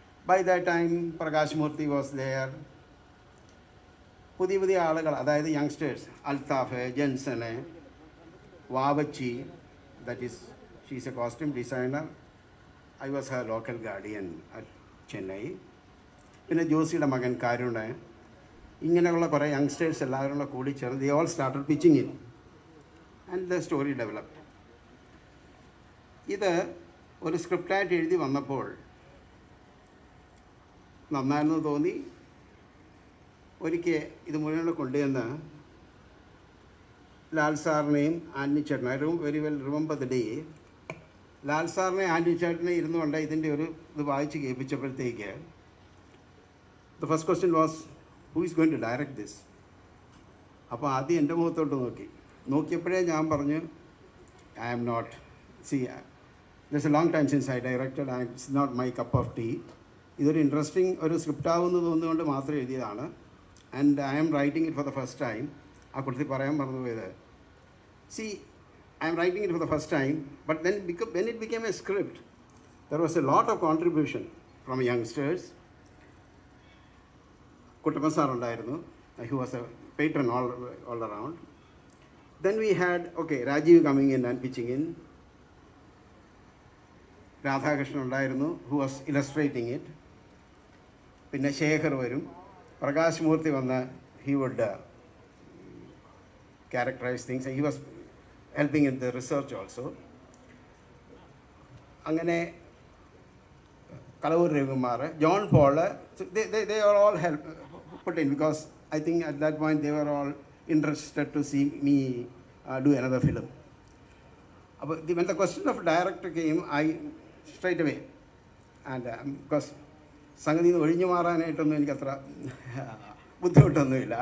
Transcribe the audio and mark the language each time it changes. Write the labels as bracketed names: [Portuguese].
[English] By that time Prakash Murthy was there. [Malayalam] പുതിയ ആളുകൾ, അതായത് youngsters, Althaf, ജെൻസന്, Vavachi, [English] That is she's a costume designer. I was her local guardian at Chennai. [Malayalam] പിന്നെ ജോസിയുടെ മകൻ കരുണ്, ഇങ്ങനെയുള്ള കുറേ യങ്സ്റ്റേഴ്സ് എല്ലാവരും കൂടി ചേർന്ന് [English] They all started pitching in and the story developed. [Malayalam] ഇത് ഒരു സ്ക്രിപ്റ്റായിട്ട് എഴുതി വന്നപ്പോൾ നന്നായിരുന്നു തോന്നി. ഒരിക്കൽ ഇത് മുഴുവൻ കൊണ്ടുവന്ന് ലാൽ സാറിനെയും ആൻ്റണി ചേട്ടനും, [English] I very well remember the day, [Malayalam] Lal സാറിനെ ആൻ്റണി ചേട്ടനെ ഇരുന്നുകൊണ്ട് ഇതിൻ്റെ ഒരു ഇത് വായിച്ച് കേൾപ്പിച്ചപ്പോഴത്തേക്ക് [English] The first question was who is going to direct this. [Malayalam] അപ്പോൾ ആദ്യം എൻ്റെ മുഖത്തോട്ട് നോക്കിയപ്പോഴേ ഞാൻ പറഞ്ഞു [English] I am not, see there's a long time since I directed and it's not my cup of tea. [Malayalam] ഇതൊരു ഇൻട്രസ്റ്റിംഗ് ഒരു സ്ക്രിപ്റ്റ് ആവുമെന്ന് തോന്നുന്നുകൊണ്ട് മാത്രം എഴുതിയതാണ്. [English] And I am writing it for the first time. [Malayalam] ആ കുറിച്ച് പറയാൻ മറന്നുപോയത്, [English] See I am writing it for the first time, but then when it became a script, there was a lot of contribution from youngsters. Kuttappan sir [Malayalam] ഉണ്ടായിരുന്നു, [English] he was a patron all around. Then we had, Rajiv coming in and pitching in. [Malayalam] Radhakrishnan ഉണ്ടായിരുന്നു, [English] Who was illustrating it. [Malayalam] പിന്നെ ശേഖർ വരും, പ്രകാശ് മൂർത്തി വന്ന് [English] He would characterize things, he was helping in the research also. അങ്ങനെ Kalavur Revumar, John Paul, so they are all put in because I think at that point they were all interested to see me do another film. But when the question of director came, I straight away, and because [Malayalam] സംഗതി ഒഴിഞ്ഞു മാറാനായിട്ടൊന്നും എനിക്കത്ര ബുദ്ധിമുട്ടൊന്നുമില്ല.